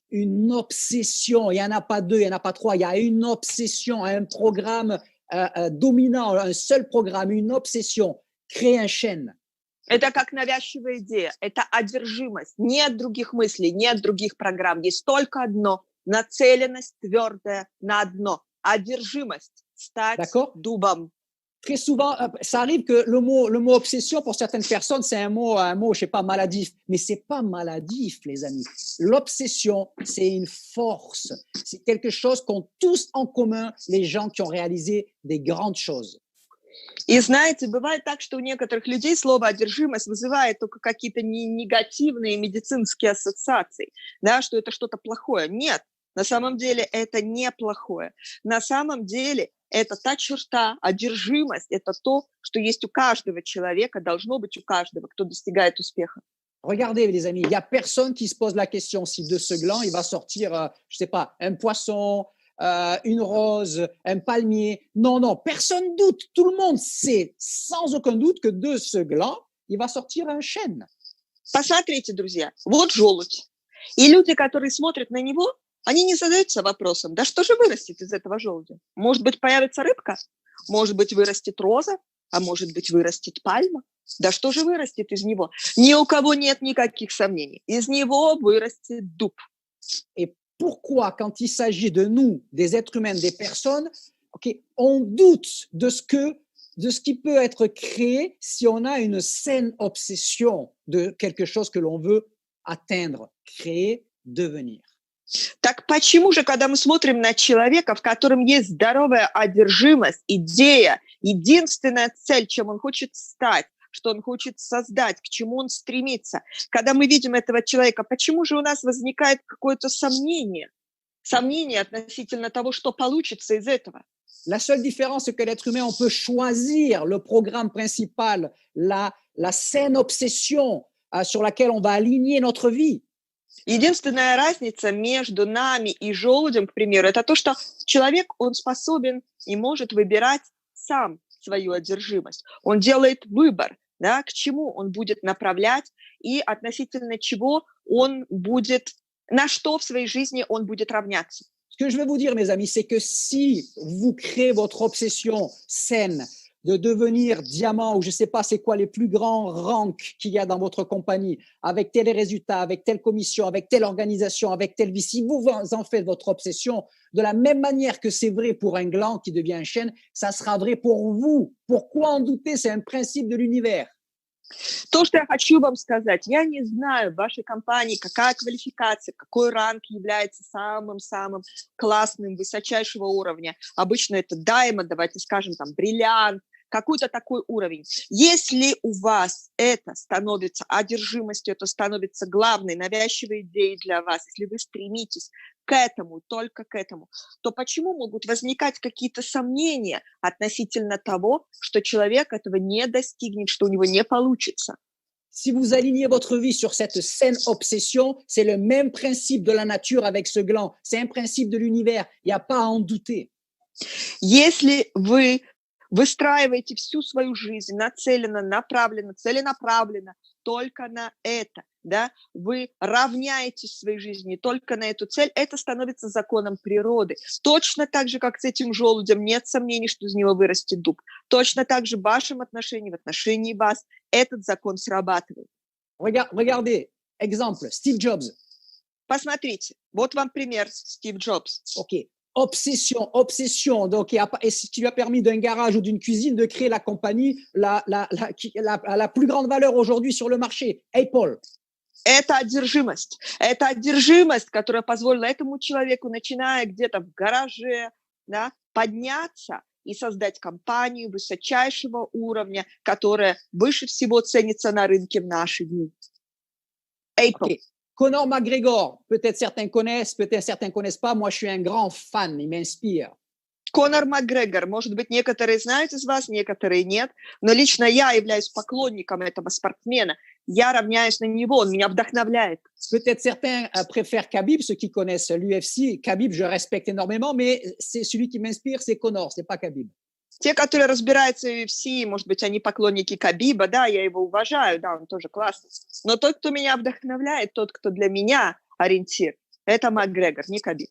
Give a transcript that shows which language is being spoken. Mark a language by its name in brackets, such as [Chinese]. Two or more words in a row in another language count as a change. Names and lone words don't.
[French] Une obsession. Il n'y en a pas deux, il n'y en a pas trois. Il y a une obsession, un programme dominant, un seul programme, une obsession. Créer un chêne. [Russian] Это как навязчивая идея, это одержимость. Нет других мыслей, нет других программ. Есть только одно, нацеленность твердая на одно. Одержимость, стать дубом. [French] Très souvent, ça arrive que le mot obsession, pour certaines personnes, c'est un mot, je sais pas, maladif. Mais c'est pas maladif, les amis. L'obsession, c'est une force. C'est quelque chose qu'ont tous en commun les gens qui ont réalisé des grandes choses. [Russian] И знаете, бывает так, что у некоторых людей слово «одержимость» вызывает только какие-то негативные медицинские ассоциации, да, что это что-то плохое. Нет, на самом деле это не плохое. На самом деле это та черта, одержимость, это то, что есть у каждого человека, должно быть у каждого, кто достигает успеха. [French] Regardez, les amis, il n'y a personne qui se pose la question si de ce gland, il va sortir, je sais pas, un poisson, une rose, un palmier. Non, personne doute. Tout le monde sait sans aucun doute que de ce gland, il va sortir un chêne. [Russian] Посмотрите, друзья, вот желудь. И люди, которые смотрят на него, они не задаются вопросом, да что же вырастет из этого желудя? Может быть, появится рыбка? Может быть, вырастет роза? А может быть, vырастет пальма? Да что же вырастет из него? Ни у кого нет никаких сомнений. Из него вырастет дуб. [French] Et pourquoi, quand il s'agit de nous, des êtres humains, des personnes, on doute de ce qui peut être créé si on a une saine obsession de quelque chose que l'on veut atteindre, créer, devenir. [Russian] Так почему же, когда мы смотрим на человека, в котором есть здоровая одержимость, идея, единственная цель, чем он хочет стать, что он хочет создать, к чему он стремится. Когда мы видим этого человека, почему же у нас возникает какое-то сомнение? Сомнение относительно того, что получится из этого. [French] La seule différence, c'est que l'être humain, on peut choisir le programme principal, la saine obsession sur laquelle on va aligner notre vie. [Russian] Единственная разница между нами и желудем, к примеру, это то, что человек, он способен и может выбирать сам свою одержимость. Он делает выбор, да, к чему он будет направлять и относительно чего он будет, на что в своей жизни он будет равняться. [French] Ce que je vais vous dire, mes amis, c'est que si vous créez votre obsession saine de devenir diamant ou je ne sais pas c'est quoi les plus grands ranks qu'il y a dans votre compagnie, avec tel résultat, avec telle commission, avec telle organisation, avec telle vie, si vous en faites votre obsession, de la même manière que c'est vrai pour un gland qui devient un chêne, ça sera vrai pour vous. Pourquoi en douter? C'est un principe de l'univers. [Russian] То, что я хочу вам сказать, я не знаю в вашей компании, какая квалификация, какой ранг является самым-самым классным, высочайшего уровня. Обычно это даймонд, давайте скажем, там, бриллиант, какой-то такой уровень. Если у вас это становится одержимостью, это становится главной, навязчивой идеей для вас, если вы стремитесь к этому, только к этому, то почему могут возникать какие-то сомнения относительно того, что человек этого не достигнет, что у него не получится? [French] Si vous alignez votre vie sur cette saine obsession, c'est le même principe de la nature avec ce gland. C'est un principe de l'univers. Il n'y a pas à en douter. [Russian] Если вы выстраиваете всю свою жизнь нацеленно, направленно, целенаправленно только на это, да, вы равняетесь в своей жизни только на эту цель, это становится законом природы. Точно так же, как с этим желудем, нет сомнений, что из него вырастет дуб. Точно так же в вашем отношении, в отношении вас, этот закон срабатывает. [French] Regardez, exemple, Steve Jobs. [Russian] Посмотрите, вот вам пример Стив Джобс. [French] OK. Obsession. Donc, et ce qui lui a permis d'un garage ou d'une cuisine de créer la compagnie la plus grande valeur aujourd'hui sur le marché, Apple. [Russian] Это одержимость, которая позволила этому человеку, начиная где-то в гараже, да, подняться и создать компанию высочайшего уровня, которая выше всего ценится на рынке в наши дни. Apple. [French] Okay. Conor McGregor, peut-être certains connaissent, peut-être certains connaissent pas. Moi, je suis un grand fan, il m'inspire. [Russian] Конор Макгрегор, может быть, некоторые знают из вас, некоторые нет, но лично я являюсь поклонником этого спортсмена. Я равняюсь на него, он меня вдохновляет. [French] Peut-être certains préfèrent Khabib, ceux qui connaissent l'UFC. Khabib, je respecte énormément, mais c'est celui qui m'inspire, c'est Conor, c'est pas Khabib. [Russian] Те, которые разбираются в UFC, может быть, они поклонники Кhabиба, да, я его уважаю, да, он тоже классный. Но тот, кто меня вдохновляет, тот, кто для меня ориентир, это Макгрегор, не Khabib.